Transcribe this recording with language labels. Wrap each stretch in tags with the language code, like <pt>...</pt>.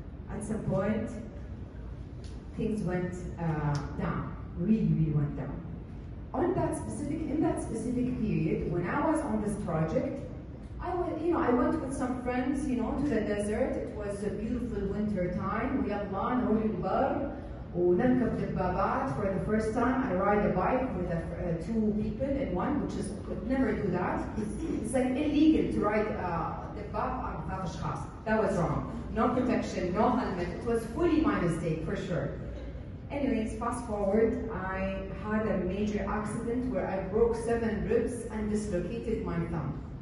<en>At some point, things went down, really, really went down. In that specific period, when I was on this project, I went with some friends, to the desert. It was a beautiful winter time.</en> <ar>ويلا نروح البر ونركب دبابات.</ar> <en>For the first time, I ride a bike with 2 people in one, which is could never do that. It's like illegal to ride دباب على 3 أشخاص. That was wrong. No protection, no helmet. It was fully my mistake for sure. Anyways, fast forward, I had a major accident where I broke 7 ribs and dislocated my thumb.</en>